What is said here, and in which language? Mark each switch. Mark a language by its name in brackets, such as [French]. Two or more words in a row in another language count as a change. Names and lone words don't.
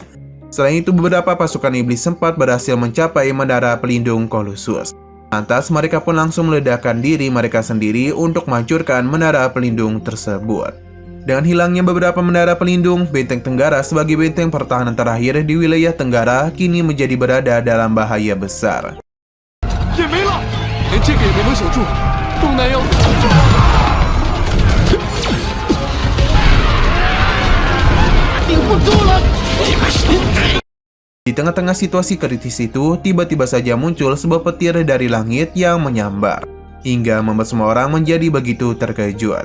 [Indonesian] Selain itu, beberapa pasukan iblis sempat berhasil mencapai menara pelindung Colossus. Lantas, mereka pun langsung meledakkan diri mereka sendiri untuk menghancurkan menara pelindung tersebut. Dengan hilangnya beberapa menara pelindung, Benteng Tenggara sebagai benteng pertahanan terakhir di wilayah Tenggara kini menjadi berada dalam bahaya besar. [Chinese] 也没了，连这个也没能守住，东南要死。 [Indonesian] Di tengah-tengah situasi kritis itu, tiba-tiba saja muncul sebuah petir dari langit yang menyambar, hingga membuat semua orang menjadi begitu terkejut.